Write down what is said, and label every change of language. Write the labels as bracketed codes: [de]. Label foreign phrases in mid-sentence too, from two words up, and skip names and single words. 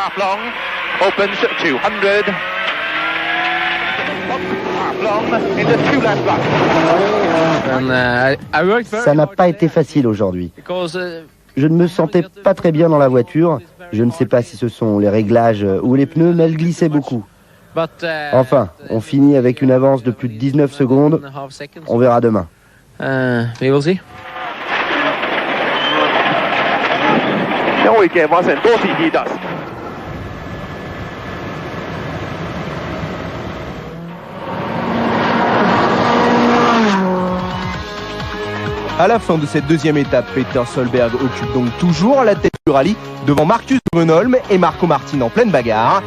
[fr] Ça n'a pas été facile aujourd'hui. Je ne me sentais pas très bien dans la voiture. Je ne sais pas si ce sont les réglages ou les pneus, mais elle glissait beaucoup. Enfin, on finit avec une avance de plus de 19 secondes. On verra demain. [en] We will see. [fi] Ja oikein vasen, tosi hidas. [fr] À la fin de cette deuxième étape, Peter Solberg occupe donc toujours la tête du rallye devant Marcus Grönholm et Marco Martin en pleine bagarre.